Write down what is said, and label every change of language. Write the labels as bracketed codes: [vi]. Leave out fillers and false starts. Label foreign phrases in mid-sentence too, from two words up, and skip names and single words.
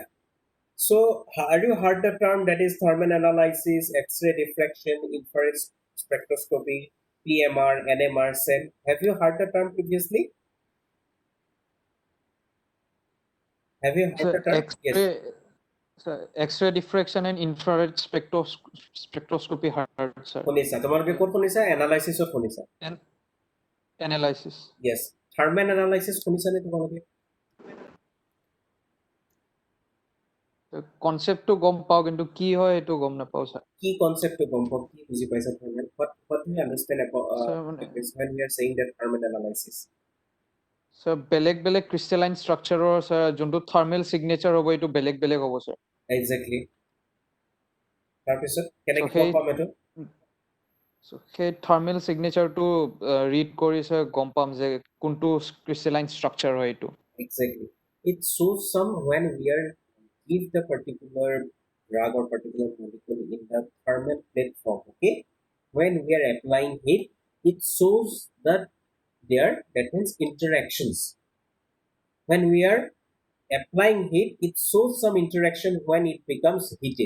[en] So have you heard the term that is thermal analysis, X-ray diffraction, infrared spectroscopy, PMR, NMR, SEM? Have you heard the term previously? Have you heard the term? Yes. X-ray diffraction and infrared spectroscopy heard, sir. [as] শুনিছা তোমালোকে ক'ত শুনিছা? এনালাইসিছত শুনিছা? [en] Analysis. Yes. Thermal analysis [as] শুনিছা নে তোমালোকে? কনসেপ্টটো গম পাও কিন্তু কি হয় এটো গম নাপাও স্যার। কি কনসেপ্টটো গম পাও, কি বুজি পাইছা thermal? [en] What do you understand about when we are saying that thermal analysis? [as] So বেলেগ [en] crystalline structure [as] স্যার যোনটো [en] thermal signature [as] হ'ব এটো বেলেগ হ'ব স্যার। Exactly. তাৰপিছত কেনেকৈ গম পাম এটো? So সেই [en] thermal signature [as] ৰিড কৰি স্যার গম পাম যে কোনটো [en] crystalline structure [as] হয় এটো। [en] Exactly. It shows some when we are give the particular drug or particular molecule in the thermal platform. Okay. When we are applying heat, it shows that that means interactions. When we are applying heat, it shows some interaction when it becomes heated.